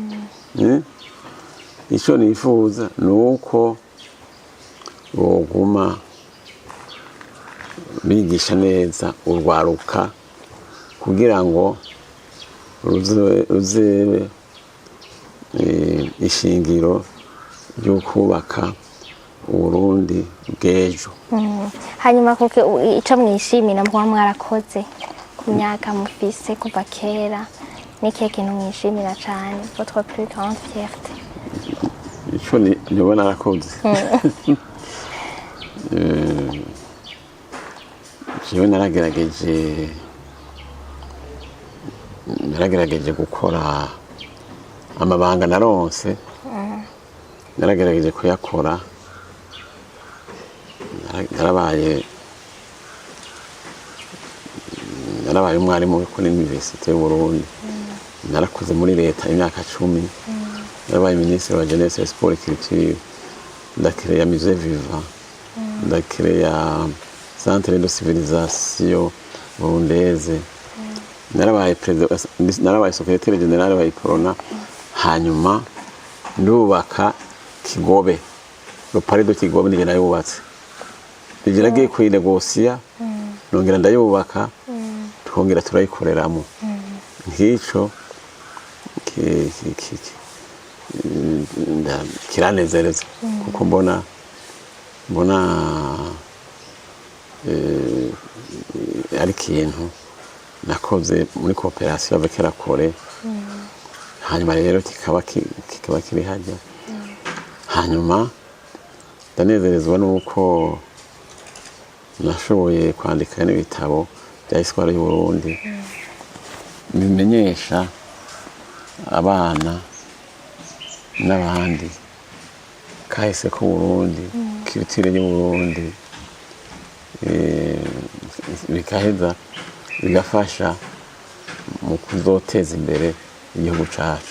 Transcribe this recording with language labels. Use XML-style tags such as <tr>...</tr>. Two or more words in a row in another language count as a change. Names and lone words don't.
<rn>icyo nifuza ni uko boguma bigisha neza urwaruka kugira ngo ruze ishingiro ryo kubaka Uburundi bw'ejo. Hanyuma kuko ico mwishimira mwa mwarakoze ku myaka mufise kuva kera n'ikihe kintu mwishimira cyane</rn> <fr>votre plus grande fierté?</fr> <rn>Ico nibo narakoze jewe naragerageje gukora amabanga naronse naragerageje kuyakora narabaye umwarimu kuri Université y'u Burundi narakoze muri leta imyaka 10 narabaye ministre wa</rn> <fr>jeunesse sport et culture</fr> <rn>ndakire</rn> <fr>musée vivant</fr> <rn>ndakire</rn> <fr>centre de civilisation burundaise</fr> <rn>narabaye secrétaire général wa Iprona hanyuma ndubaka Kigobe</rn> <fr>le palais de Kigobe</fr> <rn>nije nayubatse nigeragiye kuyinegosia nongera ndayubaka twongera turayikoreramo nk'ico kiranezereza kuko mbona ari ikintu nakoze muri</rn> <fr>coopération avec la</fr> <rn>Corée hanyuma rero kikaba kiri hajya hanyuma ndanezerezwa nuko nashoboye kwandika n'ibitabo bya histoire y'u Burundi bimenyesha abana n'abandi kahise ko Burundi culture y'u Burundi bikaheza bigafasha mu kuzoteza imbere igihugu cyacu.</rn>